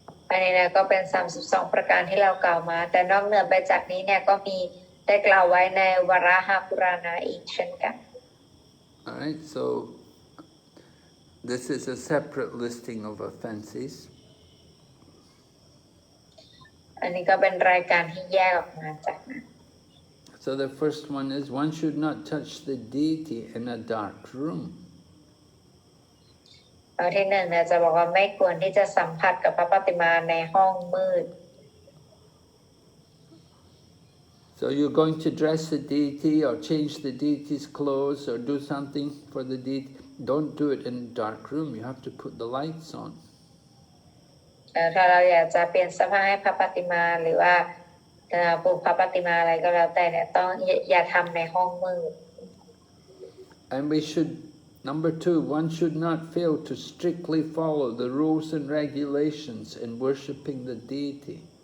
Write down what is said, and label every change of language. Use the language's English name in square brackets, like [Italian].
[Thai] อันนี้เนี่ยก็เป็น32ประการที่เรากล่าวมาแต่นอกเหนือไปจากนี้เนี่ยก็มีได้กล่าวไว้ในวราหปุราณะอีกเช่นกัน [English] All right, so this is a separate listing of offenses. [Thai] อันนี้ก็เป็นรายการที่แยกออกมาจากนั้น [English] So the first one is one should not touch the deity in a dark room. [Thai] ที่หนึ่งเนี่ยจะบอกว่าไม่ควรที่จะสัมผัสกับพระปฏิมาในห้องมืด [English] So you're going to dress the deity or change the deity's clothes or do something for the deity. Don't do it in a dark room. You have to put the lights on. [Thai] ถ้าเราอยากจะเปลี่ยนเสื้อผ้าให้พระปฏิมาหรือว่าปลูกพระปฏิมาอะไรก็แล้วแต่เนี่ยต้องอย่าทำในห้องมืด [English] And we should, number 2, one should not fail to strictly follow the rules and regulations in worshipping the deity.